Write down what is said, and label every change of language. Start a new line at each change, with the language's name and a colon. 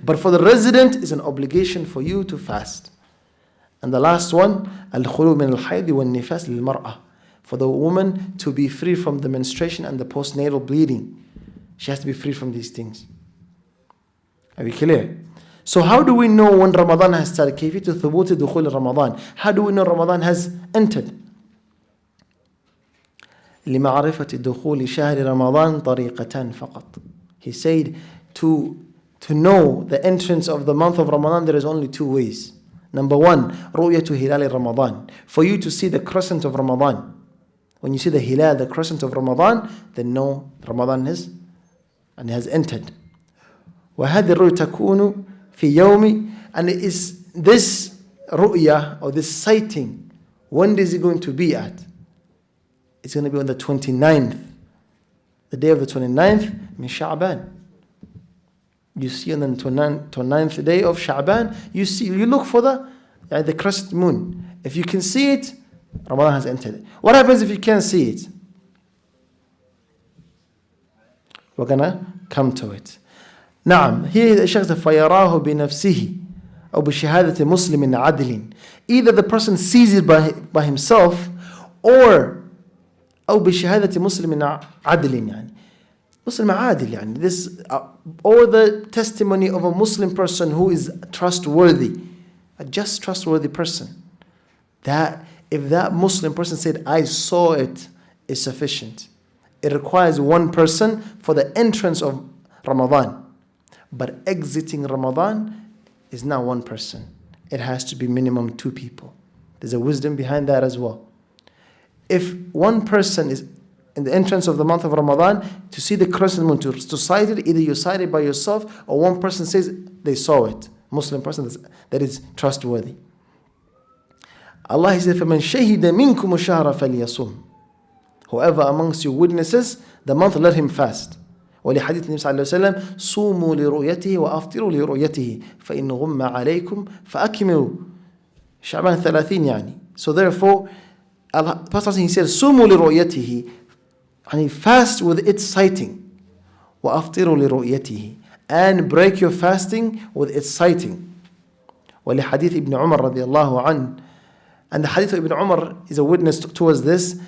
English: But for the resident, it's an obligation for you to fast. And the last one,
Arabic: al-khulu min al-hayd wal-nifas lil-mar'ah,
English: for the woman to be free from the menstruation and the postnatal bleeding. She has to be free from these things. Are we clear? So how do we know when Ramadan has started?
Arabic: كيفية ثبوت دخول رمضان.
English: How do we know Ramadan has entered?
Arabic: لمعرفة دخول شهر رمضان طريقتان فقط.
English: He said to know the entrance of the month of Ramadan, there is only 2 ways. Number 1,
Arabic: رؤية هلال رمضان.
English: For you to see the crescent of Ramadan. When you see the hilal, the crescent of Ramadan, then know Ramadan has entered.
Arabic: وهذه الرؤية تكون في يوم,
English: and it is this ru'ya or this sighting, when is it going to be at? It's going to be on the 29th. The day of the 29th, min Sha'ban. You see on the 29th day of Sha'ban, you look for the crescent moon. If you can see it, Ramadan has entered. What happens if you can't see it? We're going to come to it.
Arabic: نعم,
English: here the Shaykh says
Arabic: فَيَرَاهُ بِنَفْسِهِ أو بِشَهَادَةِ مُسْلِمٍ عَدْلٍ.
English: Either the person sees it by himself, or
Arabic: أو بشهادة مسلم عدل,
English: يعني Muslim عادل, يعني this or the testimony of a Muslim person who is trustworthy, a just trustworthy person. That if that Muslim person said, I saw it, is sufficient. It requires one person for the entrance of Ramadan. But exiting Ramadan is not one person. It has to be minimum 2 people. There's a wisdom behind that as well. If one person is in the entrance of the month of Ramadan, to see the crescent moon, to sight it, either you sight it by yourself, or one person says they saw it. Muslim person that is trustworthy. Allah says,
Arabic: فَمَنْ شَهِدَ مِنْكُمُ الشَّهْرَ فَلْيَصُمْ.
English: Whoever amongst you witnesses the month, let him fast.
Arabic: ولحديث النبي صلى الله عليه وسلم صوموا لرؤيته وأفطروا لرؤيته فإن غم عليكم فأكملوا شعبان 30 يعني.
English: So therefore, Prophet he said
Arabic: صوموا لرؤيته,
English: and he fast with its sighting.
Arabic: وأفطروا لرؤيته,
English: and break your fasting with its sighting.
Arabic: ولحديث ابن عمر رضي الله عنه,
English: and the hadith of Ibn Umar is a witness towards this.